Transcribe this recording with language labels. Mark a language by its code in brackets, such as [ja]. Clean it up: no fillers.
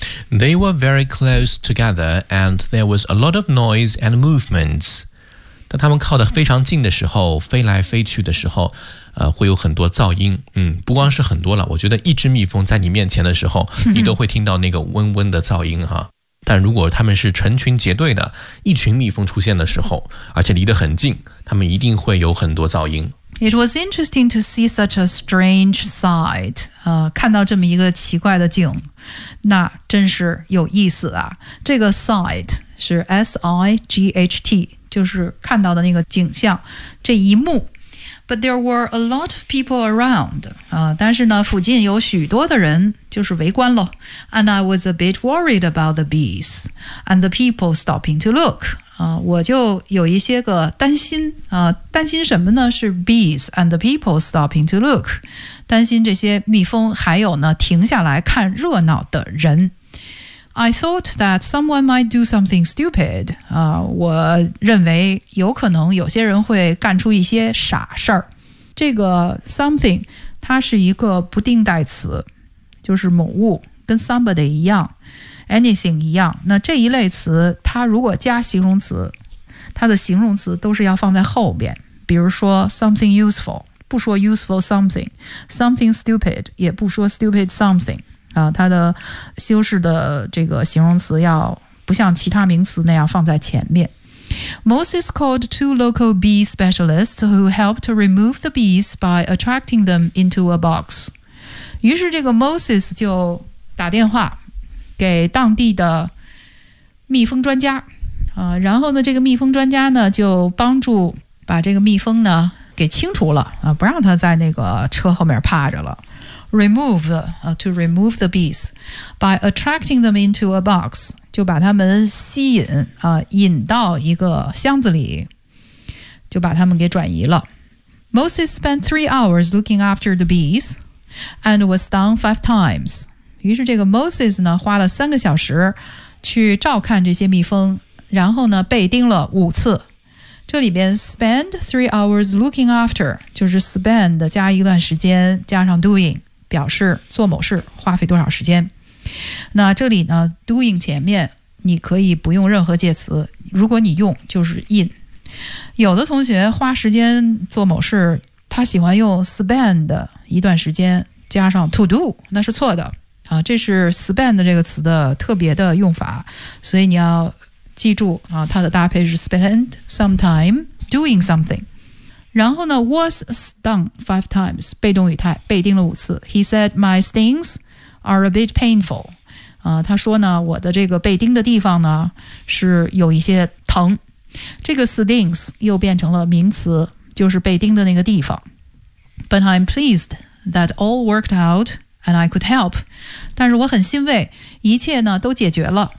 [en] They were very close together, and there was a lot of noise and movements. [zh] 当他们靠得非常近的时候，飞来飞去的时候，会有很多噪音。不光是很多了，我觉得一只蜜蜂在你面前的时候，你都会听到那个嗡嗡的噪音哈。但如果他们是成群结队的，一群蜜蜂出现的时候，而且离得很近，他们一定会有很多噪音。 [en] It was interesting to see such a strange sight. [zh] 看到这么一个奇怪的景，那真是有意思啊。这个 sight 是 S-I-G-H-T, 就是看到的那个景象，这一幕。 [en] But there were a lot of people around. [zh] 但是呢，附近有许多的人，就是围观了。 [en] And I was a bit worried about the bees and the people stopping to look. [zh] 我就有一些个担心、担心什么呢？是 [en] bees and the people stopping to look， [zh] 担心这些蜜蜂，还有呢停下来看热闹的人。 [en] I thought that someone might do something stupid、 [zh] 我认为有可能有些人会干出一些傻事儿。这个 something 它是一个不定代词，就是某物，跟 somebody 一样。 Anything 一样，那这一类词它如果加形容词，它的形容词都是要放在后边，比如说 something useful， 不说 useful something， something stupid 也不说 stupid something、它的修饰的这个形容词要不像其他名词那样放在前面。 [en] Moses called two local bee specialists who helped to remove the bees by attracting them into a box。 [zh] 于是这个 Moses 就打电话给当地的蜜蜂专家、然后呢这个蜜蜂专家呢就帮助把这个蜜蜂呢给清除了、不让它在那个车后面趴着了。 [en] To remove the bees by attracting them into a box， [zh] 就把它们吸引、引到一个箱子里，就把它们给转移了。 [en] Moses spent 3 hours looking after the bees and was stung 5 times。 [zh] 于是这个 Moses 呢花了3个小时去照看这些蜜蜂，然后呢被叮了5次。这里边 [en] spend 3 hours looking after [zh] 就是 spend 加一段时间加上 doing， 表示做某事花费多少时间。那这里呢 doing 前面你可以不用任何介词，如果你用就是 in。有的同学花时间做某事，他喜欢用 spend 一段时间加上 to do， 那是错的啊、这是 spend 这个词的特别的用法，所以你要记住、它的搭配是 [en] spend some time doing something。 [zh] 然后呢 was stung 5 times 被动语态，被叮了5次。 [en] He said my stings are a bit painful、 [zh] 他说呢我的这个被叮的地方呢是有一些疼。这个 stings 又变成了名词，就是被叮的那个地方。 [en] But I'm pleased that all worked outAnd I could help. [zh] 但是我很欣慰，一切呢都解决了。